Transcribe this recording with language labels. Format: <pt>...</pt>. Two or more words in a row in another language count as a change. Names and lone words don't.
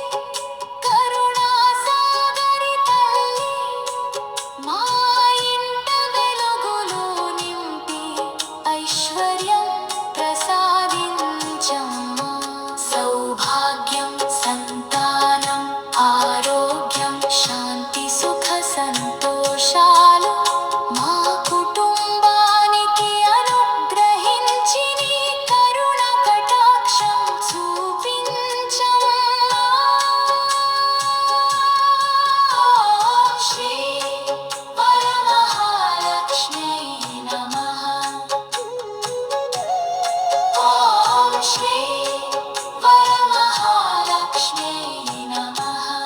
<te>కరుణాసాగరి తల్లీ మా ఇంట వెలుగులు నింపి ఐశ్వర్యం ప్రసాదించమ్మా। సౌభాగ్యం సంతానం ఆరోగ్యం శాంతి సుఖ సంతోషాలు మా కుటుంబానికి అనుగ్రహించి నీ కరుణ కటాక్షం చూపించమ్మా।</te> <sa>శ్రీ వరమహాలక్ష్మ్यै నమః। ॐ श्री वरमहालक्ष्म्यै नमः।</sa>